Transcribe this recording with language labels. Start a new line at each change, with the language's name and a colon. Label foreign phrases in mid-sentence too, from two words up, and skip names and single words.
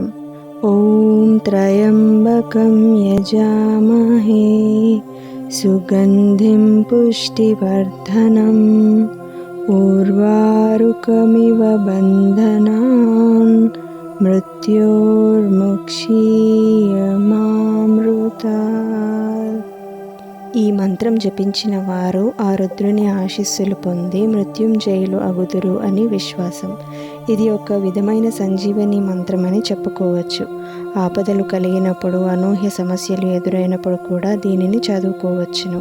Sanskrit: ओम त्र्यंबकं यजामहे सुगंधिं पुष्टिवर्धनम् उर्वारुकमिव बन्धनान् मृत्योर्मुक्षीयमामृतात्।
Telugu: ఈ మంత్రం జపించిన వారు ఆ రుద్రుని ఆశీస్సులు పొంది మృత్యుంజయులు అగుదురు అని విశ్వాసం. ఇది ఒక విధమైన సంజీవని మంత్రమని చెప్పుకోవచ్చు. ఆపదలు కలిగినప్పుడు, అనూహ్య సమస్యలు ఎదురైనప్పుడు కూడా దీనిని చదువుకోవచ్చును.